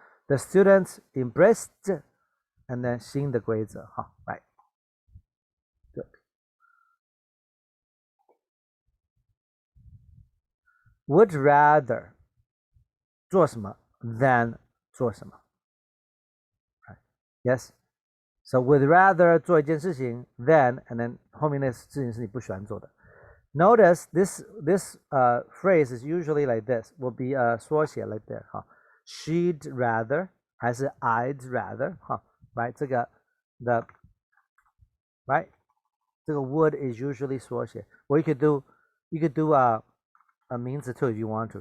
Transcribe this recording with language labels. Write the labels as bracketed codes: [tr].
[en] The students embraced, and then [zh] 新的规则, [en] right? Good. Would rather [zh] 做什么 [en] than 做什么. Right? Yes? So would rather [zh] 做一件事情 [en] than, and then [zh] 后面的事情是你不喜欢做的. [en] Notice this phrase is usually like this. Will be 缩写 like that. She'd rather [zh] 还是 [en] I'd rather. Right? 这个 the right? 这个 would is usually 缩写. Or you could do a 名词 too if you want to.